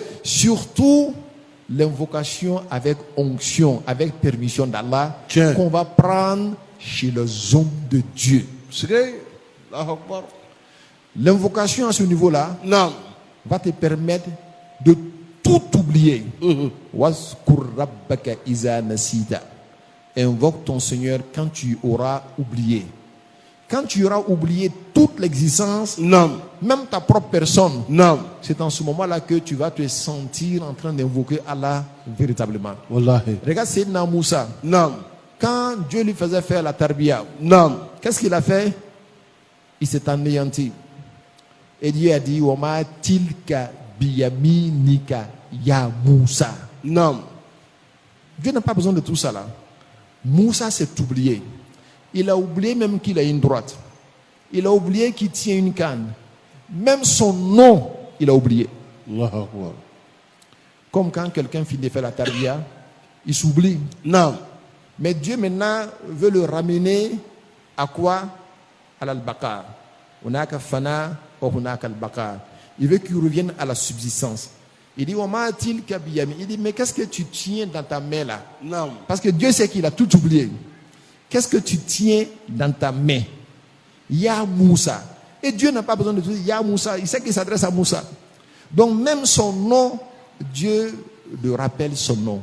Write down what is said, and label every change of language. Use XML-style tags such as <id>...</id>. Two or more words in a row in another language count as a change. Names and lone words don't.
<fr>Surtout l'invocation avec onction, avec permission d'Allah, Tiens. qu'on va prendre chez les hommes de Dieu.</fr> <ar>Sigay. الله أكبر.</ar> <fr>L'invocation à ce niveau-là Non. va te permettre de tout oublier.</fr> <ar>واذكر ربك إذا نسيت.</ar> <fr>Invoque ton Seigneur quand tu auras oublié. Quand tu auras oublié toute l'existence, Non. même ta propre personne, Non. c'est en ce moment-là que tu vas te sentir en train d'invoquer Allah véritablement.</fr> <ar>Wallahi.</ar> <fr>Regarde Sayyidina Moussa. Non. Quand Dieu lui faisait faire la tarbiya, Non. qu'est-ce qu'il a fait? Il s'est anéanti. Et Dieu a dit,</fr> <ar>وما تلك بيمينك يا موسى.</ar> <fr>Non. Dieu n'a pas besoin de tout ça là. Moussa s'est oublié. Il a oublié même qu'il a une droite. Il a oublié qu'il tient une canne. Même son nom, il a oublié.</fr> <ar>الله أكبر.</ar> <fr>Comme quand quelqu'un finit de faire la tarbiya, il s'oublie. Non. Mais Dieu maintenant veut le ramener à quoi? À l'al-Baqar.</fr> <ar>هناك فناء وهناك البقر.</ar> <fr>Il veut qu'il revienne à la subsistance. Il dit,</fr> <ar>وما تلك بيمي.</ar> <fr>Il dit, mais qu'est-ce que tu tiens dans ta main là?</fr> <ar>Naam.</ar> <fr>Parce que Dieu sait qu'il a tout oublié. Qu'est-ce que tu tiens dans ta main?</fr> <ar>يا موسى.</ar> <fr>Et Dieu n'a pas besoin de tout dire, Ya Moussa. Il sait qu'il s'adresse à Moussa. Donc même son nom, Dieu le rappelle son nom.</fr>